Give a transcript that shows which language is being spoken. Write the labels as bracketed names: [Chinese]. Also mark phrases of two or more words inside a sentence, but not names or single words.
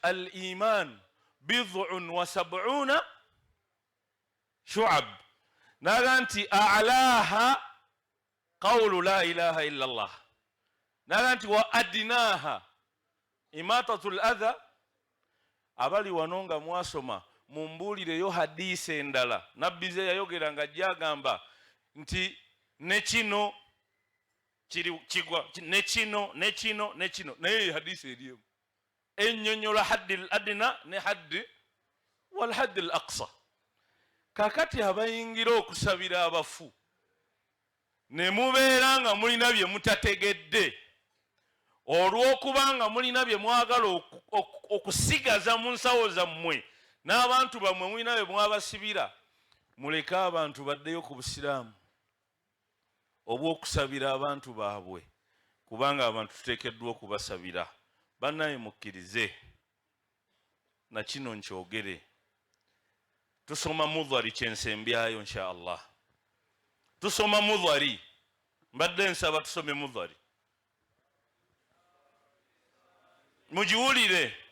[Arabic] الإيمان بضع وسبعون شعبة [Ganda] naga nti [Arabic] أعلاها قول لا إله إلا الله [Ganda] naga nti [Arabic] وأدناها إماطة الأذى [Ganda] abali wanonga mwasoma mumbulireyo hadisi endala nabbi ze yayogera nga jagamba nti nekino kiri kigwa nekino naye hadisi eriyo ennyonnyola [Arabic] حد الأدنى [Ganda] ne [Arabic] حد والحد الأقصى [Ganda] kakati abayingira okusabira abafu ne mubeera nga mulina bye mutategedde olw'okubanga mulina bye mwagala okusigaza mu nsawo zammwe n'abantu bammwe mulina bye mwabasibira muleke abantu baddeyo ku busiraamu obw'okusabira abantu baabwe kubanga abantu tuteekeddwa okubasabira bannaye mukkirize na kino nkyogere tusoma mudhari kyensembyayo [Arabic] إن شاء الله [Ganda] tusoma mudhari mbadde nsaba tusome mudhari mujiwulire